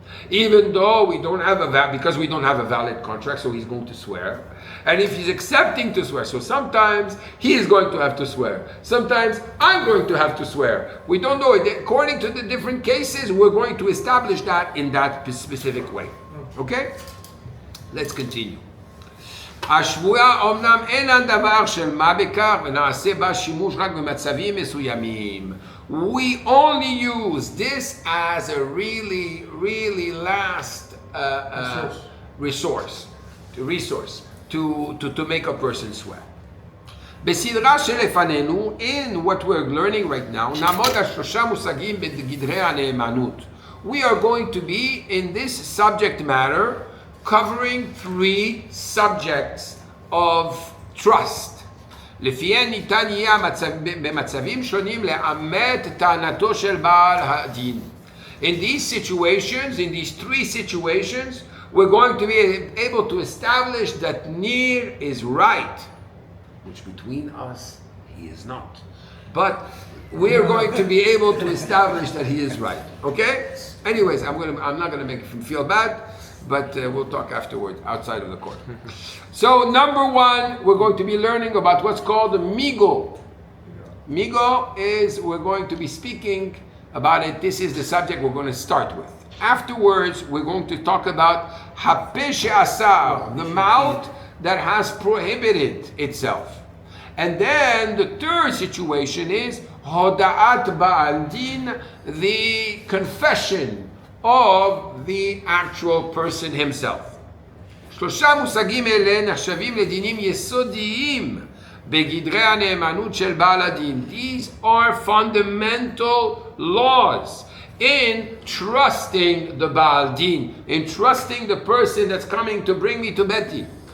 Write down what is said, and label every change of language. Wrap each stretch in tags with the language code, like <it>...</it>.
<en>Even though we don't have because we don't have a valid contract, so he's going to swear. And if he's accepting to swear, so sometimes he is going to have to swear. Sometimes I'm going to have to swear. We don't know it. According to the different cases, we're going to establish that in that specific way. Okay? Let's continue.</en> <he>השבועה אומנם אינן דבר של מה בכך ונעשה בה שימוש רק במצבים מסוימים.</he> <en>We only use this as a really, really last resource to make a person swear.</en> <he>בסדרה שלפנינו,</he> <en>in what we're learning right now,</en> <he>נעמוד על 3 מושגים בגדרי הנאמנות.</he> <en>We are going to be in this subject matter covering 3 subjects of trust.</en> <he>לפיהן ניתן יהיה במצבים שונים לאמת טענתו של בעל הדין.</he> <en>In these situations, in these 3 situations, we're going to be able to establish that Nir is right, which between us, he is not. But we're going to be able to establish that he is right. Okay? Anyways, I'm not going to make him feel bad, but we'll talk afterwards outside of the court. So number 1, we're going to be learning about what's called the Migu. Migu is, we're going to be speaking about it. This is the subject we're going to start with. Afterwards, we're going to talk about Hape she'asar, the mouth that has prohibited itself. And then the third situation is Hoda'at Ba'al Din, the confession of the actual person himself.</en> <he>3 מושגים אלה נחשבים לדינים יסודיים בגדרי הנאמנות של בעל הדין.</he> <en>These are fundamental laws in trusting the Baal Din, in trusting the person that's coming to bring me to בית דין.</en>